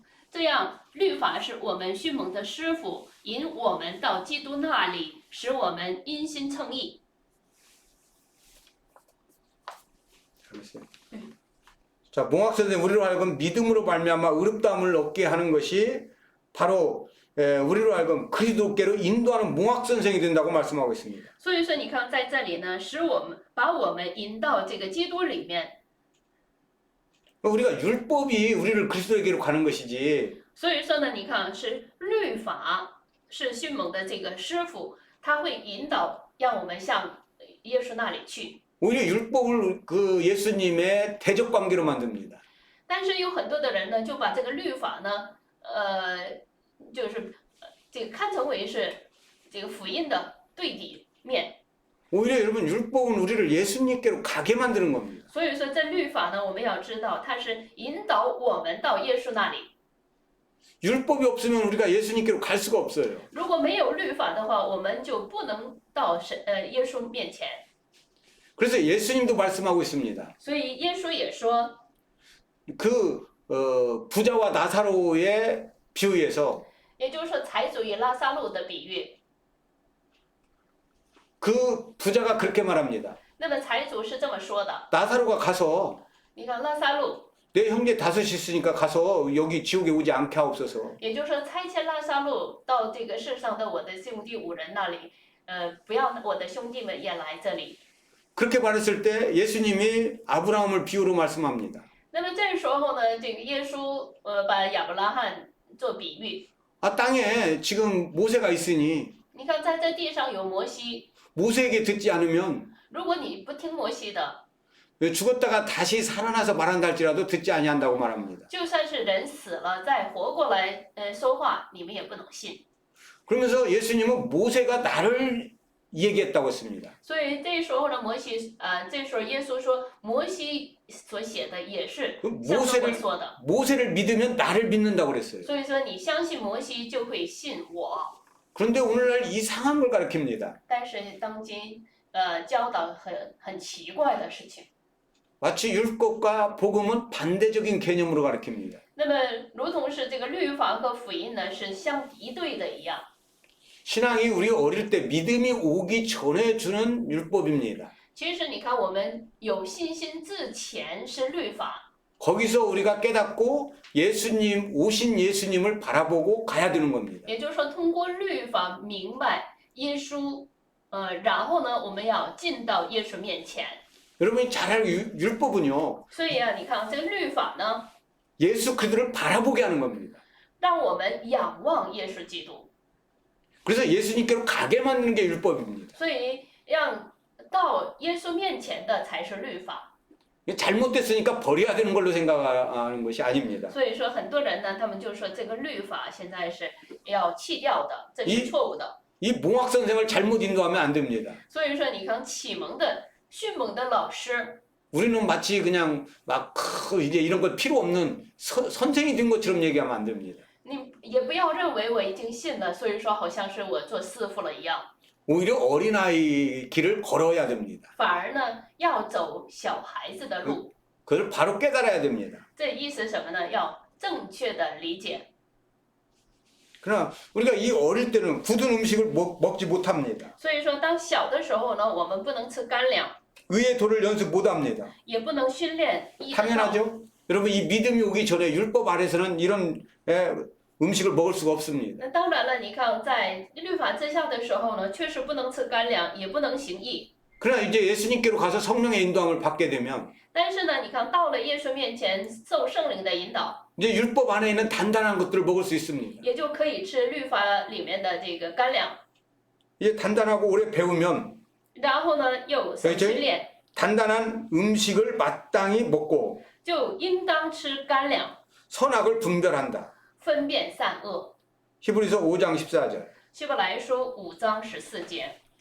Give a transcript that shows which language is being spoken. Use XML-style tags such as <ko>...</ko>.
<zh>这样，律法是我们训蒙的师傅，引我们到基督那里，使我们因心称义。</zh> <ko>알겠어요? 자, 몽학 선생 우리로 하여금 믿음으로 말미암아 의롭다함을 얻게 하는 것이 바로 우리로 하여금 그리스도께로 인도하는 몽학 선생이 된다고 말씀하고 있습니다.</ko> <zh>所以说，你看在这里呢，把我们引到这个基督里面。</zh> <ko>우리가 율법이 우리를 그리스도에게로 가는 것이지.</ko> <zh>所以说呢，你看是律法是训蒙的这个师傅，他会引导让我们向耶稣那里去。</zh> <ko>오히려 율법을 그 예수님의 대적 관계로 만듭니다.</ko> <zh>但是有很多的人呢，就把这个律法呢，就是这个看成为是这个福音的对立面。</zh> <ko>오히려 여러분 율법은 우리를 예수님께로 가게 만드는 겁니다.</ko> <zh>所以说，这律法呢，我们要知道，它是引导我们到耶稣那里。</zh> <ko>율법이 없으면 우리가 예수님께로 갈 수가 없어요.</ko> <zh>如果没有律法的话，我们就不能到耶稣面前。</zh> <ko>그래서 예수님도 말씀하고 있습니다.</ko> <zh>所以耶稣也说，</zh> <ko>그 부자와 나사로의 비유에서</ko> <zh>也就是说财主与拉撒路的比喻。</zh> <ko>그 부자가 그렇게 말합니다.</ko> <zh>那么财主是这么说的，</zh> <ko>나사로가 가서</ko> <zh>你看拉撒路，</zh> <ko>내 형제 다섯이 있으니까 가서 여기 지옥에 오지 않게 하옵소서.</ko> <zh>也就是说差遣拉撒路到这个世上的我的兄弟5人那里，不要我的兄弟们也来这里。</zh> <ko>그렇게 말했을 때 예수님이 아브라함을 비유로 말씀합니다.</ko> <zh>那么这时候呢，这个耶稣把亚伯拉罕做比喻。</zh> <ko>아, 땅에 지금 모세가 있으니</ko> <zh>你看在这地上有摩西，</zh> <ko>모세에게 듣지 않으면</ko> <zh>如果你不听摩西的，</zh> <ko>죽었다가 다시 살아나서 말한다 할지라도 듣지 아니한다고 말합니다.</ko> <zh>就算是人死了再活过来说话，你们也不能信。</zh> <ko>그러면서 예수님은 모세가 나를 얘기했다고 했습니다.</ko> <zh>所以这时候呢，这时候耶稣说，摩西所写的也是像我说的。</zh> <ko>모세를 믿으면 나를 믿는다고 그랬어요.</ko> <zh>所以说你相信摩西就会信我。</zh> <ko>그런데 오늘날 이상한 걸 가르칩니다.</ko> <zh>但是当今教导很奇怪的事情。</zh> <ko>마치 율법과 복음은 반대적인 개념으로 가르칩니다.</ko> <zh>那么如同是这个律法和福音呢是相敌对的一样。</zh> <ko>신앙이 우리 어릴 때 믿음이 오기 전에 주는 율법입니다.</ko> <zh>其实你看，我们有信心之前是律法，</zh> <ko>거기서 우리가 깨닫고 예수님 오신 예수님을 바라보고 가야 되는 겁니다.</ko> <zh>也就是说通过律法明白耶稣，然后呢我们要进到耶稣面前。</zh> <ko>여러분이 잘 알 율법은요.</ko> <zh>所以啊，你看这个律法呢，</zh> <ko>예수 그리스도를 바라보게 하는 겁니다.</ko> <zh>让我们仰望耶稣基督，</zh> <ko>그래서 예수님께로 가게 만드는 게 율법입니다.</ko> <zh>所以让到耶稣面前的才是律法。</zh> <ko>잘못됐으니까 버려야 되는 걸로 생각하는 것이 아닙니다.</ko> <zh>所以说很多人呢，他们就说这个律法现在是要弃掉的，这是错误的。</zh> <ko>이 몽학 선생을 잘못 인도하면 안 됩니다.</ko> <zh>所以说，你看启蒙的、训蒙的老师，</zh> <ko>우리는 마치 그냥 막 이제 이런 것 필요 없는 선생이 된 것처럼 얘기하면 안 됩니다.</ko> <zh>你也不要认为我已经信了，所以说好像是我做师傅了一样。</zh> <ko>오히려 어린아이 길을 걸어야 됩니다.</ko> <zh>反而呢，要走小孩子的路。</zh> <ko>그걸 바로 깨달아야 됩니다.</ko> <zh>这意思是什么呢？要正确的理解。</zh> <ko>그러나 우리가 이 어릴 때는 굳은 음식을 먹지 못합니다.</ko> <zh>所以说，当小的时候呢，我们不能吃干粮，</zh> <ko>의의 도를 연습 못합니다.</ko> <zh>也不能训练义的道。</zh> <ko>당연하죠? 여러분 이 믿음이 오기 전에 율법 아래서는 이런 음식을 먹을 수가 없습니다.</ko> <zh>那当然了，你看在律法之下的时候呢，确实不能吃干粮，也不能行义。</zh> <ko>그러나 이제 예수님께로 가서 성령의 인도함을 받게 되면</ko> <zh>但是呢，你看到了耶稣面前，受圣灵的引导，</zh> <ko>이제 율법 안에 있는 단단한 것들을 먹을 수 있습니다.</ko> <zh>也就可以吃律法里面的这个干粮。</zh> <ko>이제 단단하고 오래 배우면</ko> <zh>然后呢，又受训练，</zh> <ko>단단한 음식을 마땅히 먹고</ko> <zh>就应当吃干粮，</zh> <ko>선악을 분별한다.</ko> <zh>分辨善恶。</zh> <ko>히브리서 5장 14절.</ko> <zh>希伯来书5章14节，</zh>